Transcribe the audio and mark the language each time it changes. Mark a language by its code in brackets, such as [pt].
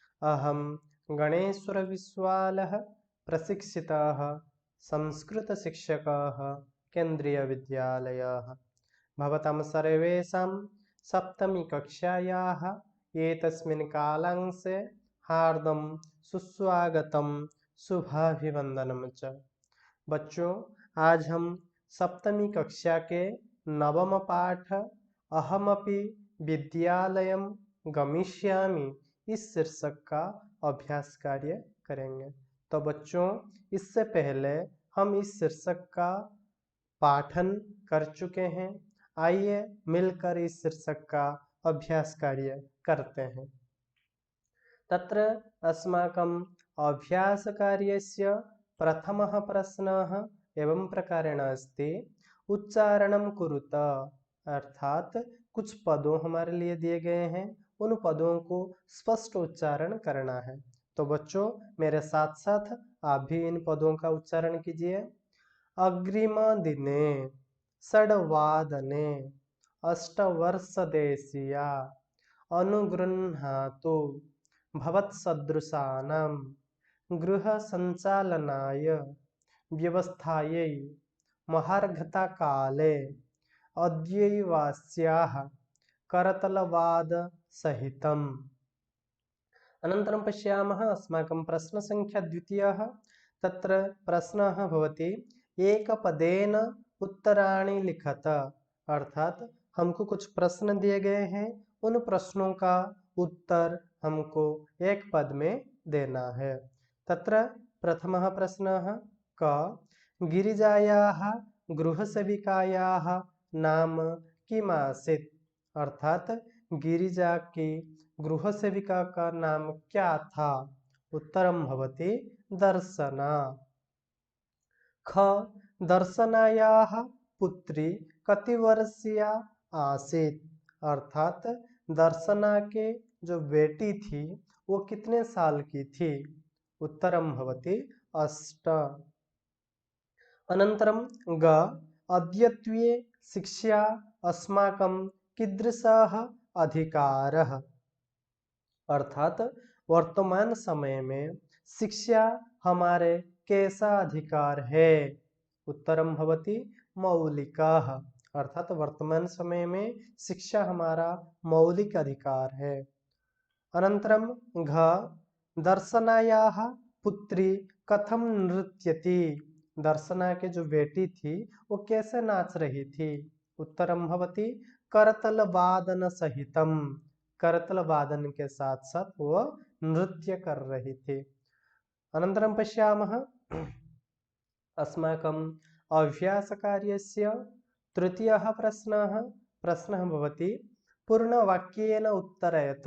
[sa] अहं गणेश्वरविश्वालः प्रशिक्षितः संस्कृतशिक्षकः केन्द्रीयविद्यालयः। भवतां सर्वेषां सप्तमीकक्षायाः एतस्मिन् कालांशे हार्दं सुस्वागतं शुभाभिवन्दनं च। [hi] बच्चों, आज हम सप्तमी कक्षा के नवम पाठ [sa] अहमपि विद्यालयम गमिष्यामि [hi] इस शीर्षक का अभ्यास कार्य करेंगे। तो बच्चों, इससे पहले हम इस शीर्षक का पाठन कर चुके हैं। आइए मिलकर इस शीर्षक का अभ्यास कार्य करते हैं। [sa] तत्र अस्माकं अभ्यासकार्यस्य प्रथमः प्रश्नः एवं प्रकारेण अस्ति, उच्चारणं कुरुत। [hi] अर्थात कुछ पदों हमारे लिए दिए गए हैं, उन पदों को स्पष्ट उच्चारण करना है। तो बच्चों, मेरे साथ साथ आप भी इन पदों का उच्चारण कीजिए। [sa] अग्रिम दिने षड्वादने अष्टवर्षदेशीया अनुगृह्णातु भवत्सदृशानां गृहसञ्चालनाय व्यवस्थायै महार्घताकाले अद्यैवास्याः करतलवादसहितम्। अनन्तरं पश्यामः अस्माकं प्रश्नसङ्ख्या द्वितीयः। तत्र प्रश्नः भवति, एकपदेन उत्तराणि लिखत। [hi] अर्थात हमको कुछ प्रश्न दिए गए हैं, उन प्रश्नों का उत्तर हमको एक पद में देना है। [sa] तत्र प्रथमः प्रश्नः क गिरिजायाः गृहसेविकायाः नाम किमासीत्। [hi] अर्थात गिरिजा की गृहसेविका का नाम क्या था। [sa] उत्तरं भवति दर्शना। ख दर्शनायाः पुत्री कतिवर्षीया आसीत्। [hi] अर्थात दर्शना के जो बेटी थी वो कितने साल की थी। [sa] उत्तरं भवति 8। अनन्तरं ग अद्यत्वे शिक्षा अस्माकं कीदृशः अधिकारः। [hi] अर्थात वर्तमान समय में शिक्षा हमारे कैसा अधिकार है। [sa] उत्तरं भवति मौलिकः। [hi] अर्थात वर्तमान समय में शिक्षा हमारा मौलिक अधिकार है। [sa] अनन्तरं घ दर्शनायाः पुत्री कथं नृत्यति। [hi] दर्शना के जो बेटी थी वो कैसे नाच रही थी। [sa] उत्तरं भवति करतलवादन सहितम। [hi] करतल वादन के साथ साथ वो नृत्य कर रही थी। [sa] अनन्तरं पश्यामः अस्माकं अभ्यासकार्यस्य तृतीयः प्रश्नः भवति, पूर्णवाक्येन उत्तरयत।